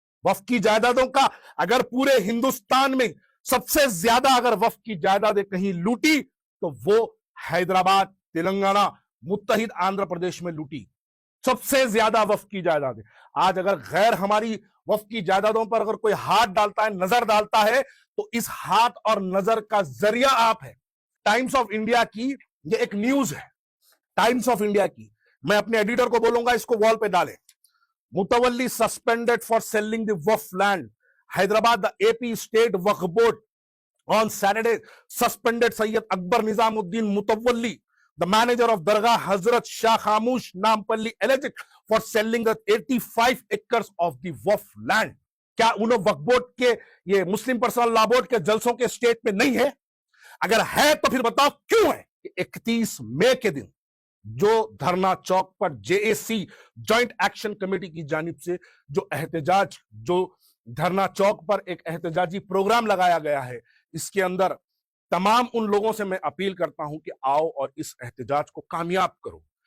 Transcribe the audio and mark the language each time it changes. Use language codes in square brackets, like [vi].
[hi] वक्फ की जायदादों का अगर पूरे हिंदुस्तान में सबसे ज्यादा अगर वक्फ की जायदादें कहीं लूटी तो वो हैदराबाद, तेलंगाना, मुत्तहिद आंध्र प्रदेश में लूटी सबसे ज्यादा वक्फ की जायदादें। आज अगर गैर हमारी वक्फ की जायदादों पर अगर कोई हाथ डालता है, नजर डालता है, तो इस हाथ और नजर का जरिया आप है। टाइम्स ऑफ इंडिया की ये एक न्यूज है, टाइम्स ऑफ इंडिया की। मैं अपने एडिटर को बोलूंगा इसको वॉल पे डालें। [en] Mutawalli suspended for selling the waqf land, Hyderabad the AP State Waqf Board on Saturday suspended Sayyid Akbar Nizamuddin Mutawalli, the manager of Dargah Hazrat Shah Khamush Nampalli, alleged for selling the 85 acres of the waqf land. [hi] क्या उन्हें वक्फ board के ये मुस्लिम personal law board के जलसों के state में नहीं है? अगर है तो फिर बताओ क्यों है? 31 मई के दिन जो धरना चौक पर जेएसी जॉइंट एक्शन कमेटी की जानिब से जो एहतजाज, जो धरना चौक पर एक एहतजाजी प्रोग्राम लगाया गया है, इसके अंदर तमाम उन लोगों से मैं अपील करता हूं कि आओ और इस एहतजाज को कामयाब करो।